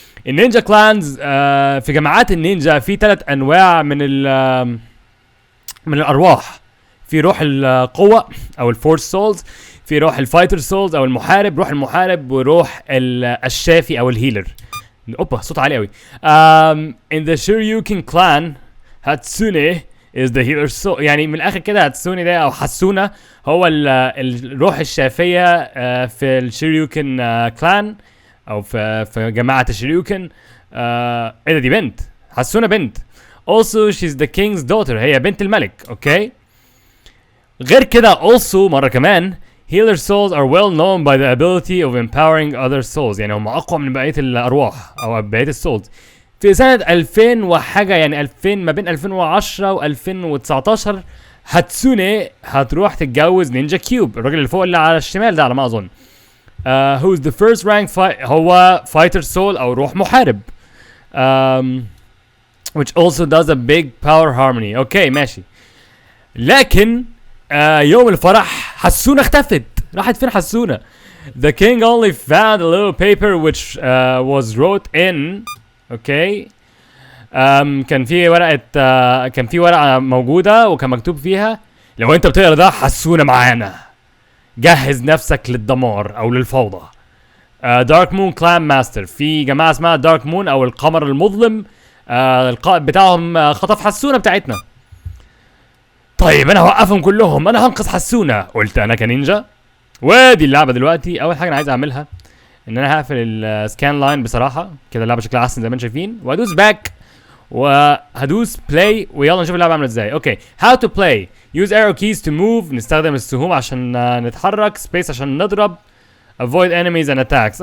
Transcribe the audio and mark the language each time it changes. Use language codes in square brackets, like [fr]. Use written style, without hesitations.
[ar] النينجا كلانز، في جماعات النينجا في 3 انواع من الارواح. في روح القوه او الفورس سولز، في روح الفايتر سولز او روح المحارب، وروح الشافي او الهيلر. اوبا صوت عالي قوي. [en] in the Shoryuken clan Hatsune is the healer soul. [ar] يعني من الاخر كده هاتسوني ده او حسونة هو الروح الشافية في الشيريوكن كلان او في جماعة الشيريوكن. ايه ده، دي بنت حسونة بنت. [en] also she's the king's daughter، [ar] هي بنت الملك. اوكي، غير كده also مرة كمان [en] healer souls are well known by the ability of empowering other souls، [ar] يعني هم اقوى من بقية الارواح او بقية السولز. في سنة 2000 وحاجة، يعني 2000 ما بين 2010 و 2019 هاتسوني هتروح تتجوز نينجا كيوب، الراجل اللي فوق اللي على الشمال ده على ما اظن. [en] who is the first rank هو fighter soul [ar] او روح محارب. [en] which also does a big power harmony. [ar] اوكي ماشي، لكن يوم الفرح حسونة اختفت. راحت فين حسونة؟ [en] The king only found a little paper which was wrote in. [ar] اوكي، كان في ورقة موجودة وكان مكتوب فيها لو انت بتقرا ده حسونة معانا، جهز نفسك للدمار او للفوضى. دارك مون كلان ماستر، في جماعة اسمها دارك مون او القمر المظلم، القائد بتاعهم خطف حسونة بتاعتنا. طيب انا هوقفهم كلهم، انا هنقذ حسونة، قلت انا كنينجا. ودي اللعبة دلوقتي. اول حاجة انا عايز اعملها ان انا هقفل السكان لاين بصراحة كده، اللعبة شكلها احسن زي ما انتم شايفين، وهدوس باك وهدوس بلاي ويلا نشوف اللعبة عاملة ازاي. [en] okay, how to play use arrow keys to move، [ar] نستخدم السهوم عشان نتحرك، [en] space [ar] عشان نضرب، [en] avoid enemies and attacks.